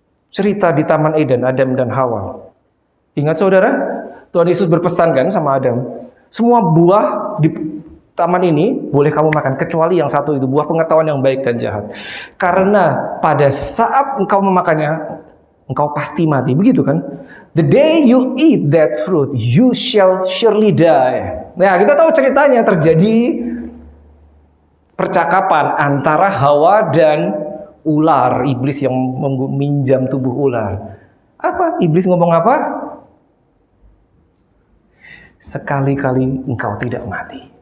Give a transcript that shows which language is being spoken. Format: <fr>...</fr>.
<id>Cerita di Taman Eden, Adam dan Hawa. Ingat saudara, Tuhan Yesus berpesan kan sama Adam, semua buah di taman ini boleh kamu makan, kecuali yang satu itu, buah pengetahuan yang baik dan jahat. Karena pada saat engkau memakannya, engkau pasti mati. Begitu kan?</id> <en>The day you eat that fruit, you shall surely die.</en> <id>Nah, kita tahu ceritanya terjadi percakapan antara Hawa dan ular, iblis yang meminjam tubuh ular. Apa? Iblis ngomong apa? Sekali-kali engkau tidak mati.</id>